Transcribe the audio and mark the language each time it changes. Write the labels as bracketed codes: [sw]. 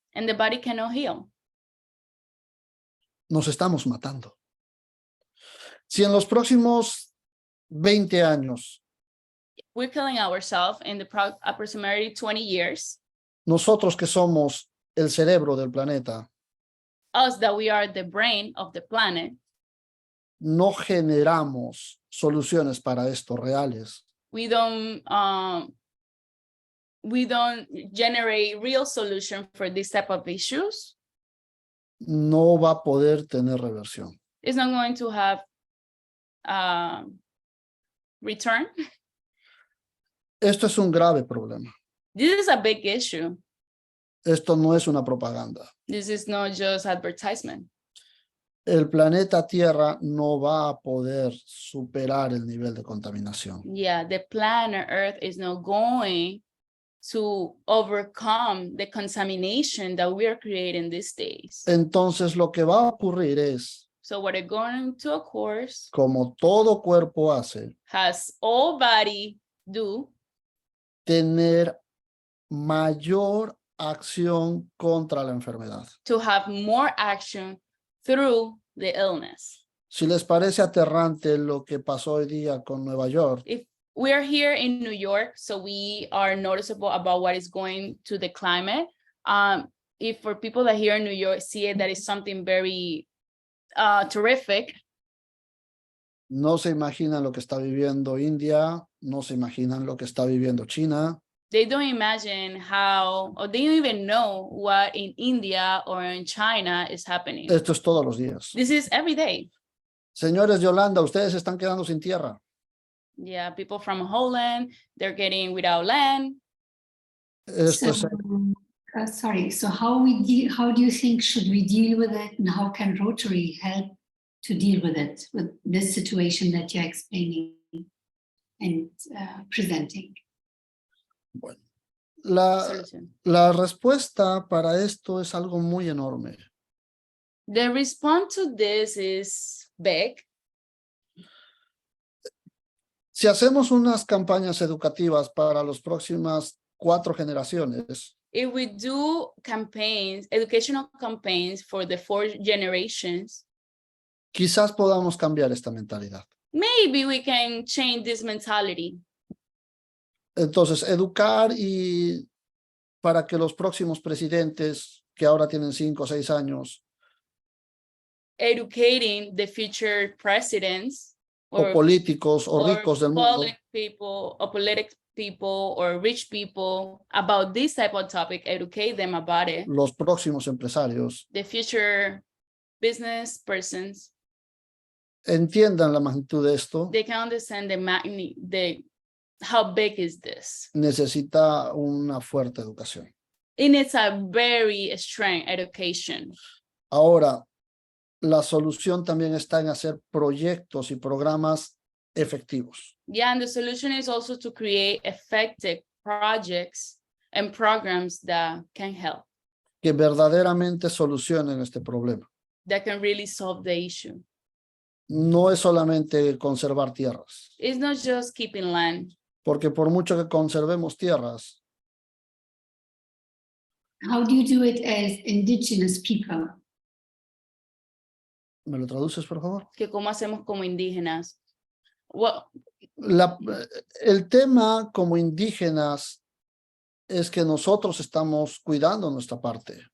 [en] and the body cannot heal. [es] Nos estamos matando. Si en los próximos 20 años [en] We're killing ourselves in the approximately 20 years. [es] nosotros que somos el cerebro del planeta [en] Us that we are the brain of the planet, [es] no generamos soluciones para esto reales, [en] we don't generate real solution for this type of issues. [es] no va a poder tener reversión. [en] It's not going to have return. [es] Esto es un grave problema. [en] This is a big issue. [es] Esto no es una propaganda. [en] This is not just advertisement. [es] El planeta Tierra no va a poder superar el nivel de contaminación. [en] Yeah, the planet Earth is not going to overcome the contamination that we are creating these days. [es] Entonces lo que va a ocurrir es, [en] So what is going to occur, [es] como todo cuerpo hace, [en] has all body do, [es] tener mayor acción contra la enfermedad. [en] to have more action through the illness. [es] Si les parece aterrante lo que pasó hoy día con Nueva York, [en] If we are here in New York, so we are noticeable about what is going to the climate. If for people that here in New York see it, that is something very terrific. [es] no se imaginan lo que está viviendo India, no se imaginan lo que está viviendo China. [en] They don't imagine how, or they don't even know what in India or in China is happening. [es] Esto es todos los días. [en] This is every day. [es] Señores de Holanda, ustedes se están quedando sin tierra. [en] Yeah, people from Holland, they're getting without land. [es] Esto [en] So, [es] es, [en] sorry, so how do you think should we deal with it, and how can Rotary help to deal with it, with this situation that you're explaining and presenting? [es] bueno, la [en] Solution. [es] respuesta para esto es algo muy enorme. [en] The response to this is big. [es] Si hacemos unas campañas educativas para las próximas 4 generaciones, [en] If we do campaigns, educational campaigns for the 4 generations, [es] quizás podamos cambiar esta mentalidad. [en] maybe we can change this mentality. [es] Entonces, educar y para que los próximos presidentes que ahora tienen 5 o 6 años [en] Educating the future presidents [es] o políticos o [en] or [es] ricos del mundo [en] public people or politic people or rich people about this type of topic, educate them about it. [es] los próximos empresarios [en] The future business persons, [es] entiendan la magnitud de esto [en] they can understand the how big is this? [es] necesita una fuerte educación. [en] It needs a very strong education. [es] Ahora, la solución también está en hacer proyectos y programas efectivos. [en] Yeah, and the solution is also to create effective projects and programs that can help, [es] que verdaderamente solucionen este problema. [en] that can really solve the issue. [es] No es solamente conservar tierras, [en] It's not just keeping land, [es] porque por mucho que conservemos tierras, [en] How do you do it as indigenous people? [es] ¿me lo traduces, por favor? que cómo hacemos como indígenas. [en] Well, [es] El tema como indígenas es que nosotros estamos cuidando nuestra parte.